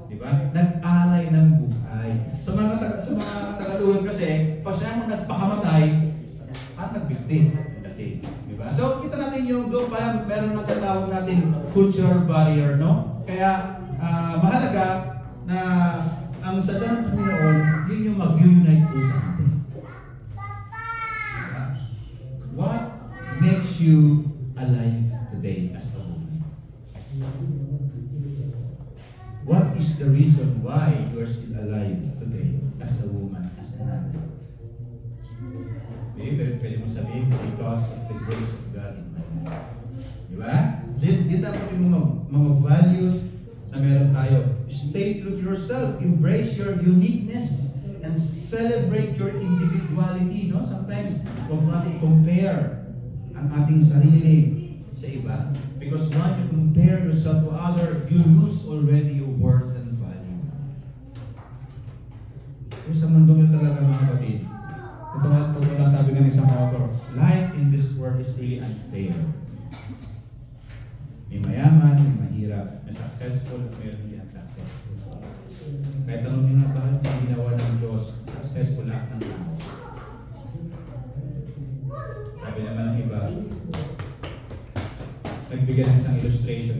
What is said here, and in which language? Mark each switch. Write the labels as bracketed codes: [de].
[tl] Diba? Nag-alay ng buhay. Sa mga Tagalog kasi, pag sinabi mo nagpakamatay, nagbigti. Diba? So, kita natin yung doon parang meron na tatawag natin cultural barrier, no? Kaya, mahalaga na ang salita ng Panginoon, yun yung mag-unite po sa atin. [en] What makes you alive today as a woman? What is the reason why you are still alive today as a woman, as a nanay? [tl] Pwede mo sabihin, [en] because of the grace of God in my life. Diba? [tl] So yun dapat yung mga values na meron tayo. [en] Stay true to yourself, embrace your uniqueness, and celebrate your individuality. No? [tl] Sometimes, huwag natin i-compare ang ating sarili sa iba. [en] Because when you compare yourself to other, you lose already your worth and value. [tl] Kaya sa mundong yun talaga mga kapatid, ito nga sabi ng isang author, [en] life in this world is really unfair. [tl] May mayaman, may mahirap, may successful, at mayroon hindi unsuccessful. Kaya tanong nyo nga bakit na ginawa ng Diyos, successful lahat ng tao. Sabi naman ng iba, nagbigay ng isang illustration.